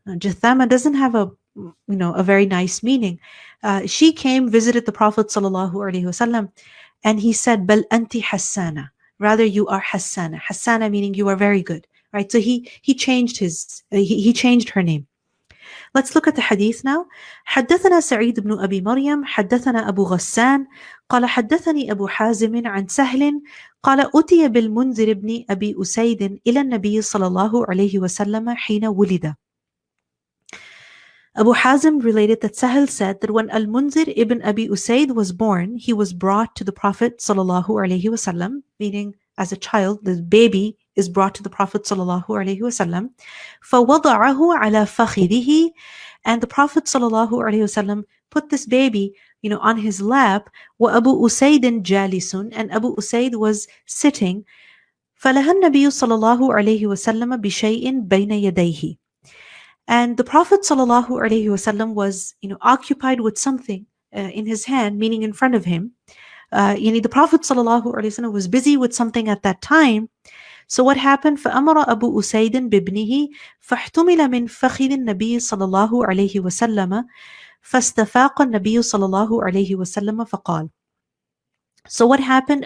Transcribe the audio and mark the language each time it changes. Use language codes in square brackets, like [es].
[en] Now, Jathama doesn't have a very nice meaning. She came, visited the Prophet ﷺ, and he said, Bal anti Hassana. Rather, you are Hassana. Hassana meaning you are very good, right? So he changed he changed her name. Let's look at the hadith now. [ar] حدثنا سعيد بن أبي مريم حدثنا أبو غسان قال حدثني أبو حازم عن سهل قال أتي بالمنذر بن أبي أسيد إلى النبي صلى الله عليه وسلم حين ولد. [en] Abu Hazim related that Sahel said that when Al-Munzir ibn Abi Usaid was born, he was brought to the Prophet sallallahu alaihi wasallam, meaning as a child, the baby is brought to the Prophet sallallahu alaihi wasallam. [ar] فَوَضَعَهُ عَلَى فَخِذِهِ, [en] and the Prophet sallallahu alaihi wasallam put this baby, on his lap. [ar] وَأَبُو أُسَيْدٍ جَالِسٌ, [en] and Abu Usaid was sitting. [ar] فَلَهَا النَّبِيُّ صلى الله عليه وسلم بشيء بين يديه. [en] And the Prophet ﷺ was, occupied with something in his hand, meaning in front of him. The Prophet ﷺ was busy with something at that time. So what happened? [ar] فَأَمَرَ أَبُو أُسَيْدٍ بِابْنِهِ فَاحْتُمِلَ مِنْ فَخِذِ النَّبِيِّ صلى الله عليه وسلم فَاسْتَفَاقَ النَّبِيُّ صلى الله عليه وسلم فَقَالَ. So what happened?